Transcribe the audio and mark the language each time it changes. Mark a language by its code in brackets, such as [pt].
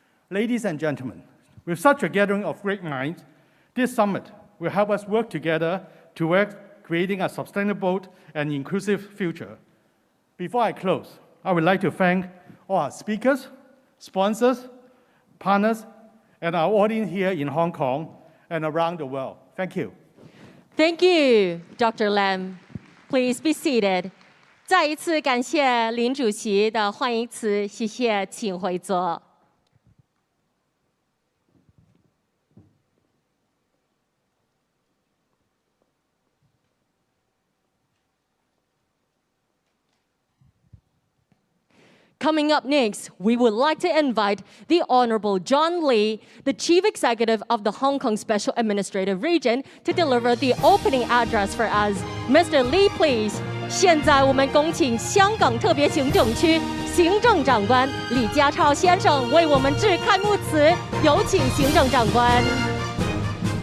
[en] Ladies and gentlemen, with such a gathering of great minds, this summit will help us work together towards creating a sustainable and inclusive future. Before I close, I would like to thank all our speakers, sponsors, partners, and our audience here in Hong Kong and around the world. Thank you. Thank you, Dr. Lam. Please be seated. [zh] 再一次感谢林主席的欢迎词，谢谢，请回座。 [en] Coming up next, we would like to invite the Honorable John Lee, the Chief Executive of the Hong Kong Special Administrative Region, to deliver the opening address for us. Mr. Lee, please. [zh] 现在我们恭请香港特别行政区行政长官李家超先生为我们致开幕词，有请行政长官。